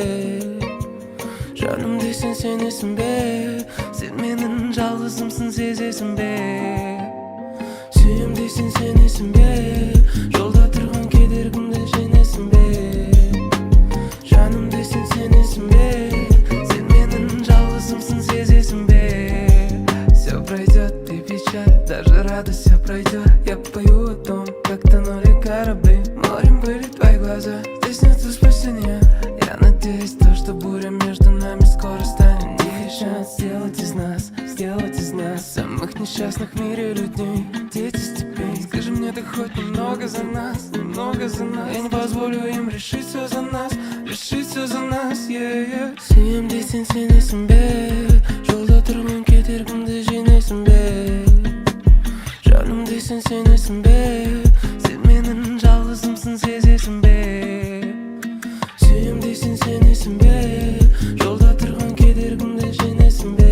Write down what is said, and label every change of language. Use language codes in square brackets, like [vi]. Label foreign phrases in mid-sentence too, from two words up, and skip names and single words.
[kk] Жаным дейсен сенесің бе, сен менің жалғызымсың сезесің бе? Сүйем дейсен сенесің бе, жолда тұрған кедергіңді жеңесің бе? Жаным дейсен сенесің бе, сен менің жалғызымсың сезесің бе? [ru] Все пройдет, ты печаль, даже радость все пройдет. Я пою о том, как тонули корабли, морем были твои глаза, здесь нет спасения. Я надеюсь, то, что буря между нами скоро станет тихий шанс сделать из нас самых несчастных в мире людей, дети степей. Скажи мне, ты хоть немного за нас, немного за нас. Я не позволю им решить все за нас, решить все за нас, yeah. [kk] Сүйем дейсен сенесің бе, жолда тұрған кедергіңді жеңесің бе? Жаным дейсен сенесің бе, сен менің жалғызымсың сезесің бе? Сүйем дейсен сенесің бе, жолда тұрған кедергіңді жеңесің бе?